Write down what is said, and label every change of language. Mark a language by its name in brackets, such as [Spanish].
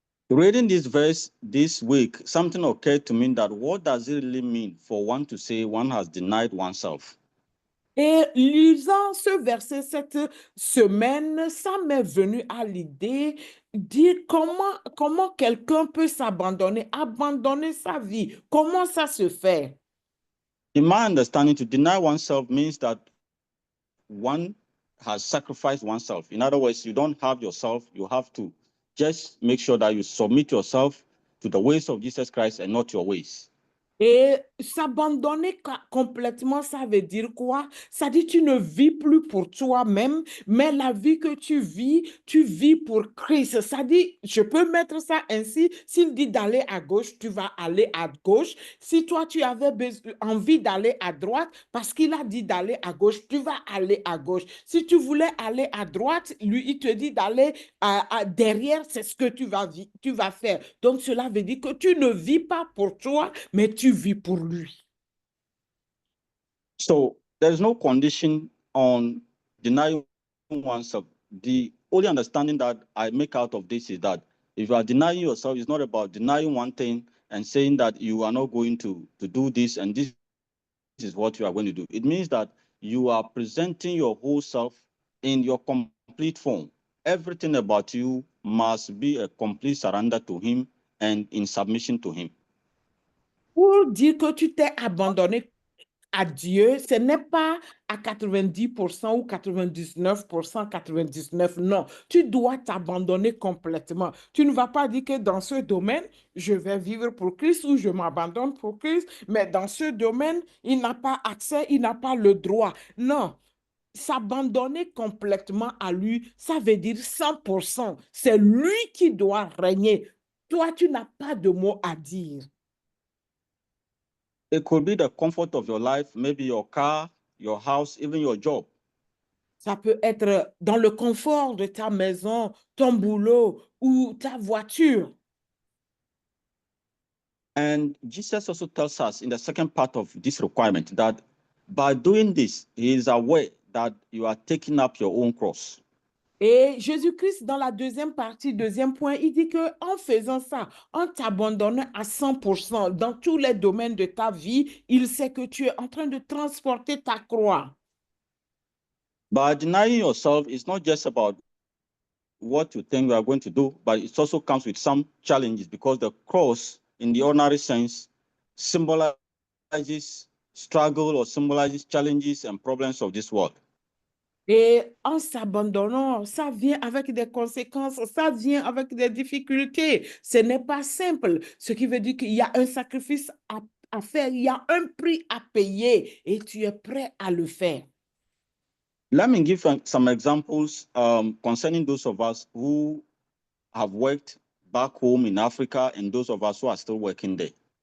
[English] Reading this verse this week, something occurred to me that what does it really mean for one to say one has denied oneself? [French] Et lisant ce verset cette semaine, ça m'est venu à l'idée dire comment quelqu'un peut s'abandonner, abandonner sa vie. Comment ça se fait? [English] In my understanding, to deny oneself means that one has sacrificed oneself. In other words, you don't have yourself, you have to just make sure that you submit yourself to the ways of Jesus Christ and not your ways. [French] Et s'abandonner complètement, ça veut dire quoi? Ça dit tu ne vis plus pour toi-même, mais la vie que tu vis pour Christ. Ça dit, je peux mettre ça ainsi, s'il dit d'aller à gauche, tu vas aller à gauche. Si toi, tu avais envie d'aller à droite, parce qu'il a dit d'aller à gauche, tu vas aller à gauche. Si tu voulais aller à droite, lui, il te dit d'aller derrière, c'est ce que tu vas faire. Donc, cela veut dire que tu ne vis pas pour toi, mais tu vis pour lui. [English] So there's no condition on denying oneself. The only understanding that I make out of this is that if you are denying yourself, it's not about denying one thing and saying that you are not going to do this and this is what you are going to do. It means that you are presenting your whole self in your complete form. Everything about you must be a complete surrender to him and in submission to him. [French] Pour dire que tu t'es abandonné à Dieu, ce n'est pas à 90% ou 99%, 99%, non. Tu dois t'abandonner complètement. Tu ne vas pas dire que dans ce domaine, je vais vivre pour Christ ou je m'abandonne pour Christ, mais dans ce domaine, il n'a pas accès, il n'a pas le droit. Non. S'abandonner complètement à lui, ça veut dire 100%. C'est lui qui doit régner. Toi, tu n'as pas de mots à dire. [English] It could be the comfort of your life, maybe your car, your house, even your job. [French] Ça peut être dans le confort de ta maison, ton boulot ou ta voiture. [English] And Jesus also tells us in the second part of this requirement that by doing this, he is aware that you are taking up your own cross. [French] Et Jésus-Christ, dans la deuxième partie, deuxième point, il dit qu'en faisant ça, en t'abandonnant à 100% dans tous les domaines de ta vie, il sait que tu es en train de transporter ta croix. [English] By denying yourself, it's not just about what you think you are going to do, but it also comes with some challenges because the cross, in the ordinary sense, symbolizes struggle or symbolizes challenges and problems of this world. [French] Et en s'abandonnant, ça vient avec des conséquences, ça vient avec des difficultés. Ce n'est pas simple, ce qui veut dire qu'il y a un sacrifice à faire, il y a un prix à payer et tu es prêt à le faire. [English] Let me give some examples concerning those of us who have worked back home in Africa and those of us who are still working there.